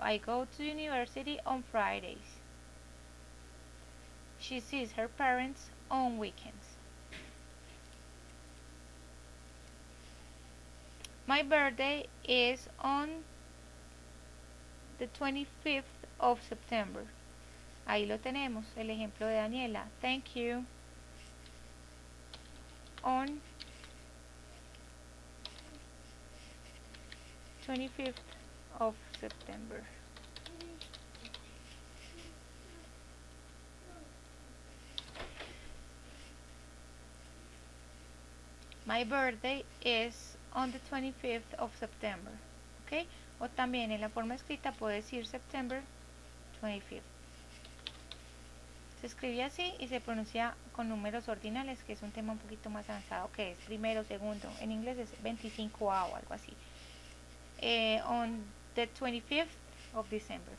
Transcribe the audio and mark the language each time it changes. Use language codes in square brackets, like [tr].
[en] I go to university on Fridays. She sees her parents on weekends. My birthday is on the 25th of September. [es] Ahí lo tenemos, el ejemplo de Daniela. [en] Thank you. On 25th of September. My birthday is on the 25th of September. ¿Ok? [es] O también en la forma escrita puedo decir [en] September 25th. [es] Se escribe así y se pronuncia con números ordinales, que es un tema un poquito más avanzado, que es primero, segundo. En inglés es 25A o algo así. [en] On the 25th of December.